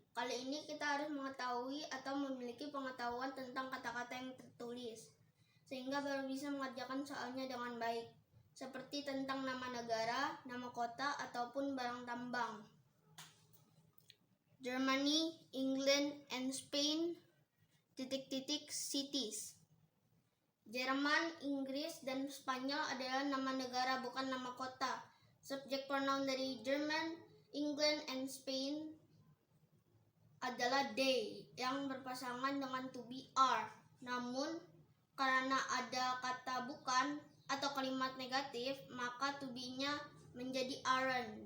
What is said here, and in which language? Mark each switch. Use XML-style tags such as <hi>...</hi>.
<id>Kali ini kita harus mengetahui atau memiliki pengetahuan tentang kata-kata yang tertulis, sehingga baru bisa mengerjakan soalnya dengan baik, seperti tentang nama negara, nama kota, ataupun barang tambang.</id> <en>Germany, England, and Spain, cities.</en> <id>Jerman, Inggris, dan Spanyol adalah nama negara, bukan nama kota. Subjek pronoun dari Jerman,</id> <en>England, and Spain</en> <id>adalah they yang berpasangan dengan to be are. Namun, karena ada kata bukan atau kalimat negatif, maka to be-nya menjadi aren't.</id>